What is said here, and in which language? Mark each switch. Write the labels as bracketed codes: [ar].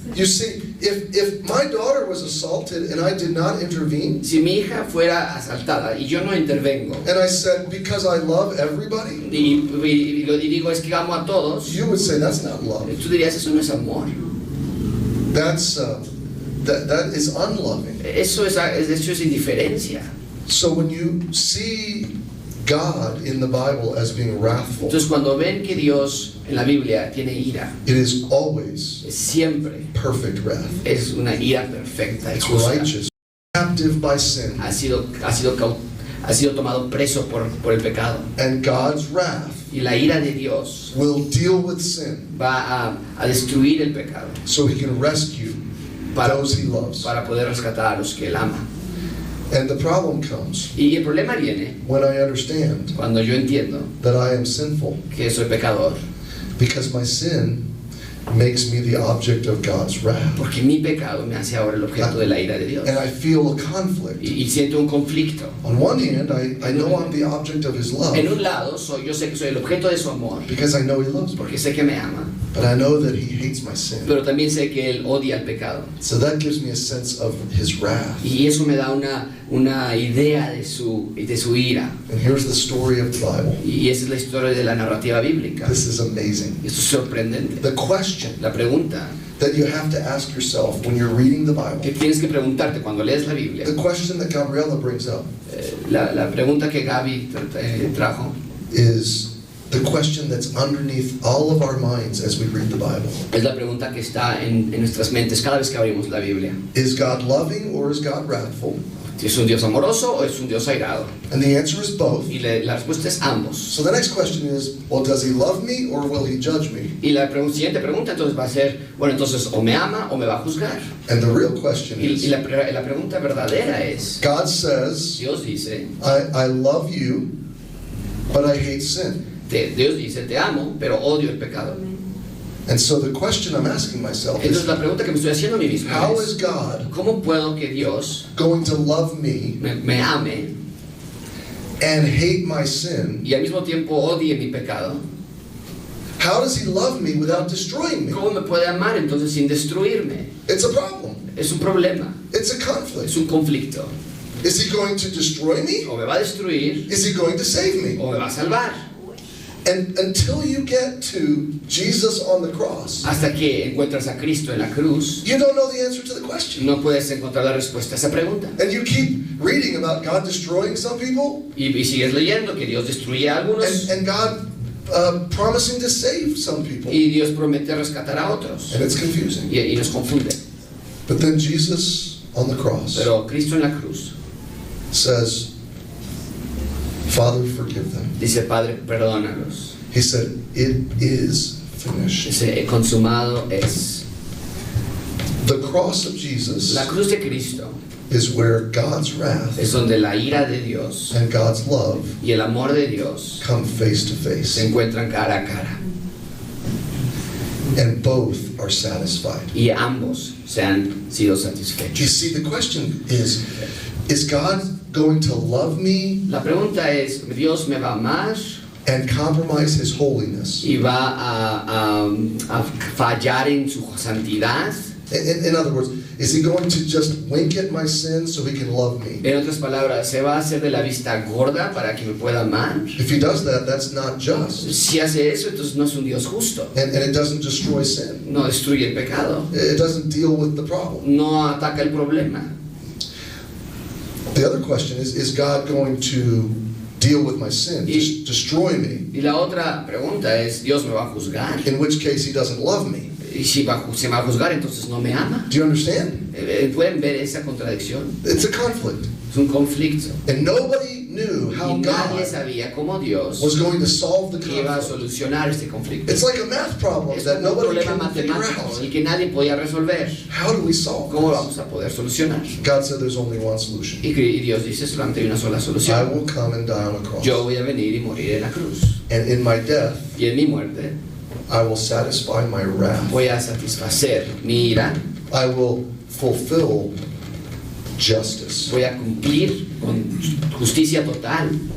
[en] You see, if my daughter was assaulted and I did not intervene, [es] Si mi hija fuera asaltada y yo no intervengo [en] and I said, because I love everybody, [es] y digo es que amo a todos, [en] you would say that's not love. [es] tú dirías eso no es amor. [en] That's that is unloving. [es] Eso es indiferencia. [en] So when you see God in the Bible as being wrathful, [es] Entonces cuando ven que Dios en la Biblia tiene ira, [en] it is always [es] siempre [en] perfect wrath. [es] es una ira perfecta y [en] It's [es] justa. [en] righteous. captive by sin. [es] ha sido tomado preso por el pecado. [en] And God's wrath [es] Y la ira de Dios [en] will deal with sin [es] va a destruir el pecado [en] so he can rescue [es] para, [en] those he loves. [es] para poder rescatar a los que él ama. [en] And the problem comes [es] Y el problema viene [en] when I understand [es] cuando yo entiendo [en] that I am sinful, [es] que soy pecador, [en] because my sin makes me the object of God's wrath. [es] porque mi pecado me hace ahora el objeto de la ira de Dios. [en] And I feel a conflict. [es] Y siento un conflicto. [en] On one hand, I know I'm the object of his love [es] En un lado, yo sé que soy el objeto de su amor, [en] because I know he loves me. [es] porque sé que me ama, [en] But I know that he hates my sin. [es] pero también sé que él odia el pecado. [en] So that gives me a sense of his wrath. [es] Y eso me da una idea de su ira. [en] And here's the story of the Bible. [es] Y esa es la historia de la narrativa bíblica. [en] This is amazing. [es] Esto es sorprendente. [en] The question [es] La pregunta [en] that you have to ask yourself when you're reading the [es] que [en] Bible, [es] tienes que preguntarte cuando lees la Biblia, [en] the question that Gabriela brings up [es] la pregunta que Gaby trajo, [en] is the question that's underneath all of our minds as we read the Bible. [es] es la pregunta que está en nuestras mentes cada vez que abrimos la Biblia. [en] Is God loving or is God wrathful? [es] ¿Es un Dios amoroso o es un Dios airado? [en] And the answer is both. [es] Y la respuesta es ambos. [en] So the next question is, well, does he love me or will he judge me? [es] Y la siguiente pregunta entonces va a ser, bueno, entonces o me ama o me va a juzgar. [en] And the real question [es] Y [en] is, [es] la pregunta verdadera es, [en] God says, [es] Dios dice, [en] I love you, but I hate sin. [es] Dios dice, te amo, pero odio el pecado. [en] And so the question I'm asking myself [es] Entonces [en] is, [es] la pregunta que me estoy haciendo a mí mismo [en] how [es] es, [en] is God [es] ¿cómo puedo que Dios [en] going to love me [es] me ame [en] and hate my sin? [es] y al mismo tiempo odie mi pecado? [en] How does he love me without destroying me? [es] ¿Cómo me puede amar entonces sin destruirme? [en] It's a problem. [es] Es un problema, [en] It's a conflict. [es] es un conflicto. [en] Is he going to destroy me? [es] O me va a destruir [en] Is he going to save me? [es] o me va a salvar. [en] And until you get to Jesus on the cross, [es] Hasta que encuentras a Cristo en la cruz, [en] you don't know the answer to the question. [es] no puedes encontrar la respuesta a esa pregunta. [en] And you keep reading about God destroying some people [es] Y sigues leyendo que Dios destruye a algunos [en] and God promising to save some people. [es] y Dios promete rescatar a otros. [en] And it's confusing. [es] Y nos confunde. [en] But then Jesus on the cross [es] Pero Cristo en la cruz [en] says, Father, forgive them. [es] dice, Padre, perdónalos. [en] He said, it is finished. [es] Dice, consumado es. [en] The cross of Jesus [es] La cruz de Cristo [en] is where God's wrath [es] es donde la ira de Dios [en] and God's love [es] y el amor de Dios [en] come face to [es] se [en] face. [es] encuentran cara a cara. [en] And both are satisfied. [es] Y ambos se han sido [en] You [es] satisfechos. [en] see, the question is God going to love me [es] La pregunta es, ¿Dios me va a amar [en] and compromise his holiness? [es] y va a fallar en su santidad? [en] In other words, is he going to just wink at my sin so he can love me? [es] En otras palabras, ¿se va a hacer de la vista gorda para que me pueda amar? [en] If he does that, that's not just. [es] Si hace eso, entonces no es un Dios justo. [en] And it doesn't destroy sin. [es] No destruye el pecado. [en] It doesn't deal with the problem. [es] No ataca el problema. [en] The other question is God going to deal with my sin, just destroy me? [es] Y la otra pregunta es, ¿Dios me va a juzgar? [en] In which case he doesn't love me. [es] Y si se va a juzgar, entonces no me ama. [en] Do you understand? [es] ¿Pueden ver esa contradicción? [en] It's a conflict. [es] Es un conflicto. [en] And nobody knew [es] Y [en] how [es] nadie [en] God [es] sabía cómo Dios [en] was going to solve the [es] iba a [en] conflict. [es] solucionar este conflicto. [en] It's like a math problem [es] Es [en] that [es] como un [en] nobody [es] problema [en] can figure [es] matemático [en] out. [es] y que nadie podía resolver. [en] How do we solve [es] ¿Cómo lo [en] this? [es] vamos a poder solucionar? [en] God said there's only one solution. [es] Y Dios dice, solamente hay una sola [en] I [es] solución. [en] will come and die on a cross. [es] Yo voy a venir y morir en la cruz. [en] And in my death, [es] Y en mi muerte [en] I will satisfy my wrath. [es] voy a satisfacer mi ira, [en] I will fulfill justice. [es] voy a cumplir con justicia total.